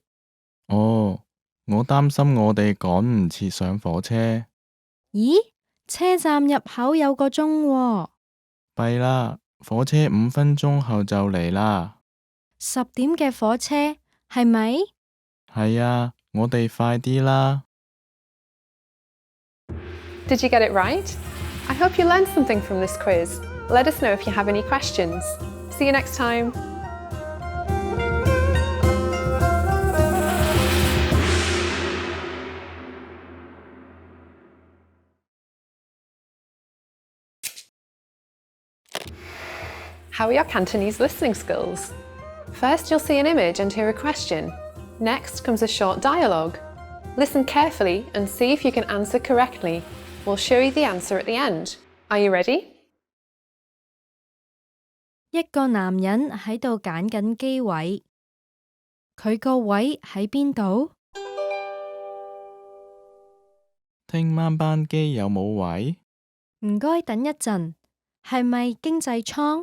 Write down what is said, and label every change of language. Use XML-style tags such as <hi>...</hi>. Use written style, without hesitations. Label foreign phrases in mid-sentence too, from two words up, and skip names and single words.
<yue>哦，我擔心我哋趕唔切上火車。咦？車站入口有個鐘喎。弊啦，火車5分鐘後就嚟啦。 10點嘅火車係咪？係啊，我哋快啲啦。</yue> <en>Did you get it right? I hope you learned something from this quiz. Let us know if you have any questions. See you next time. How are your Cantonese listening skills? First, you'll see an image and hear a question. Next comes a short dialogue. Listen carefully and see if you can answer correctly. We'll show you the answer at the end. Are you ready?</en> <yue>一個男人喺度揀緊機位，佢個位喺邊度？聽晚班機有冇位？唔該，等一陣，係咪經濟艙？</yue>